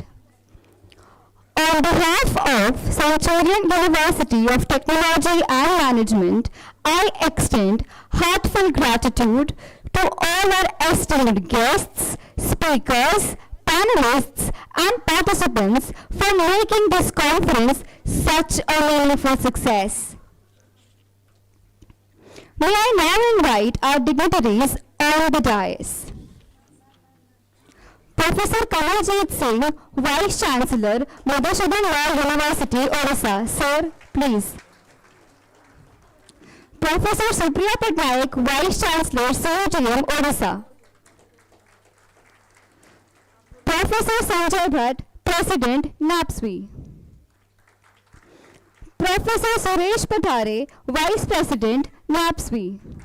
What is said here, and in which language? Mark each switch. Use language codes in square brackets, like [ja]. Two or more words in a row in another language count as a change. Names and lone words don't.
[en] On behalf of Centurion University of Technology and Management, I extend heartfelt gratitude to all our esteemed guests, speakers, panelists, and participants for making this conference such a meaningful success. May I now invite our dignitaries on the dais. Professor Kamaljeet Singh, Vice Chancellor, Madhusudan Lal University, Odisha. Sir, please. Professor Supriya Patnaik, Vice Chancellor, CUTM, Odisha. Professor Sanjay Bhatt, President, NAPSWI. Professor Suresh Patare, Vice President, NAPSWI.